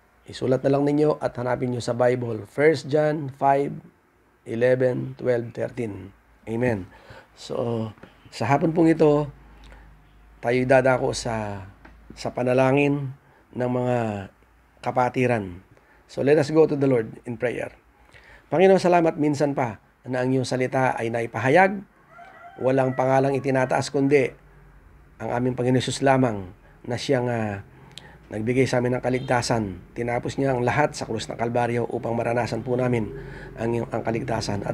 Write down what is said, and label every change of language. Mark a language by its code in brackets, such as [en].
[tl] Isulat na lang ninyo at hanapin nyo sa Bible. 1 John 5:11, 12, 13. Amen. So, sa hapon pong ito, tayo dadako sa panalangin ng mga kapatiran. [en] So, let us go to the Lord in prayer. [tl] Panginoon, salamat minsan pa na ang iyong salita ay naipahayag. Walang pangalang itinataas kundi ang aming Panginoon Jesus lamang na siyang nagbigay sa amin ng kaligtasan. Tinapos niya ang lahat sa krus ng Kalbaryo upang maranasan po namin ang kaligtasan.